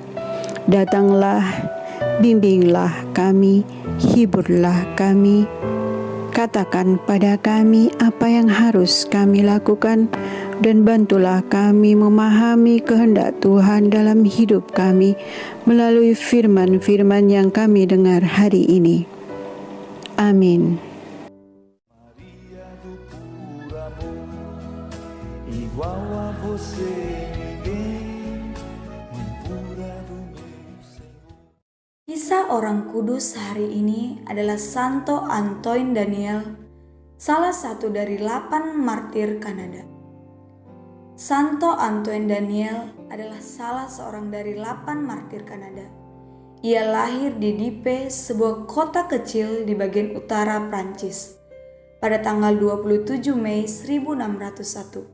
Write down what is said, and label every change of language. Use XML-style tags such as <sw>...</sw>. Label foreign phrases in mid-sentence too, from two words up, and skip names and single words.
<id>Datanglah, bimbinglah kami, hiburlah kami, katakan pada kami apa yang harus kami lakukan, dan bantulah kami memahami kehendak Tuhan dalam hidup kami melalui firman-firman yang kami dengar hari ini. Amin.</id> <pt>Maria do puro amor, igual a você ninguém, pura do meu Senhor.</pt> <id>Kisah orang kudus hari ini adalah Santo Antoine Daniel, salah satu dari 8 martir Kanada. Santo Antoine Daniel adalah salah seorang dari 8 martir Kanada. Ia lahir di Dieppe, sebuah kota kecil di bagian utara Prancis, pada tanggal 27 Mei 1601.</id>